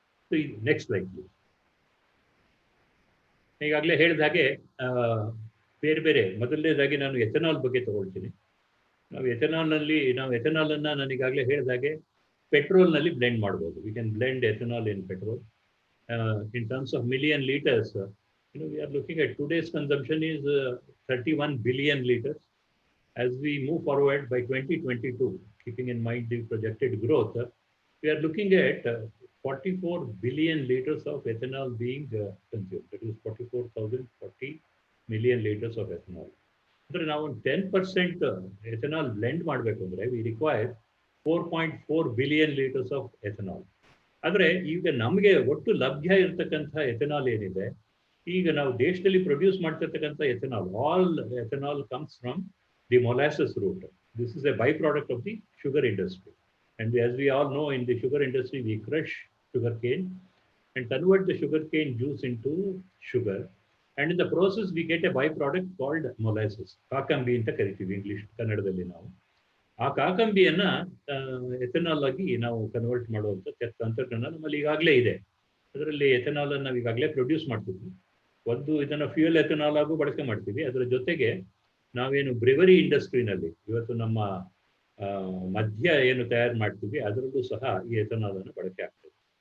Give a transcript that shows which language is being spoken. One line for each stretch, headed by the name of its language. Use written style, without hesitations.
English: So ಈ next slide please.
Kannada: ಈಗಾಗಲೇ ಹೇಳಿದ ಹಾಗೆ ಬೇರೆ ಬೇರೆ, ಮೊದಲನೇದಾಗಿ ನಾನು ಎಥೆನಾಲ್ ಬಗ್ಗೆ ತಗೊಳ್ತೀನಿ. ನಾವು ಎಥೆನಾಲನ್ನು ನಾನು ಈಗಾಗಲೇ ಹೇಳಿದ ಹಾಗೆ ಪೆಟ್ರೋಲ್ನಲ್ಲಿ ಬ್ಲೆಂಡ್ ಮಾಡ್ಬೋದು.
English: We can blend ethanol in petrol. In terms of million liters, we are looking at today's consumption is 31 billion liters. As we move forward by 2022, keeping in mind the projected growth, we are looking at 44 billion liters of ethanol being consumed. That is 44,040 million liters of ethanol. So now 10% ethanol blend
Kannada: ಮಾಡಬೇಕು ಅಂದ್ರೆ
English: we require 4.4 billion liters of ethanol.
Kannada: ಆದರೆ ಈಗ ನಮಗೆ ಒಟ್ಟು ಲಭ್ಯ ಇರತಕ್ಕಂಥ ethanol ಏನಿದೆ, ಈಗ ನಾವು ದೇಶದಲ್ಲಿ produce ಮಾಡ್ತಿರ್ತಕ್ಕಂಥ ethanol,
English: All ethanol comes from the molasses route. This is a byproduct of the sugar industry. And as we all know, in the sugar industry, we crush sugarcane and convert the sugarcane juice into sugar. And in the process, we get a byproduct called molasses.
Kannada: ಕಾಕಂಬಿ ಅಂತ ಕರಿತೀವಿ English, ಕನ್ನಡದಲ್ಲಿ ನಾವು. ಆ ಕಾಕಂಬಿಯನ್ನ ethanol ಆಗಿ ನಾವು convert ಮಾಡುವಂಥ ತಂತ್ರಜ್ಞಾನ ನಮ್ಮಲ್ಲಿ ಈಗಾಗಲೇ ಇದೆ. ಅದರಲ್ಲಿ ಎಥೆನಾಲ್ ಅನ್ನು ನಾವು ಈಗಾಗಲೇ ಪ್ರೊಡ್ಯೂಸ್ ಮಾಡ್ತೀವಿ. ಒಂದು ಇದನ್ನು ಫ್ಯೂಯಲ್ ಎಥೆನಾಲ್ ಆಗು ಬಳಕೆ ಮಾಡ್ತೀವಿ. ಅದರ ಜೊತೆಗೆ ನಾವೇನು ಬ್ರೆವರಿ ಇಂಡಸ್ಟ್ರಿನಲ್ಲಿ ಇವತ್ತು ನಮ್ಮ ಮದ್ಯ ಏನು ತಯಾರು ಮಾಡ್ತೀವಿ, ಅದರಲ್ಲೂ ಸಹ ಈ ಎಥೆನಾಲ್ ಅನ್ನು ಬಳಕೆ ಆಗ್ತದೆ.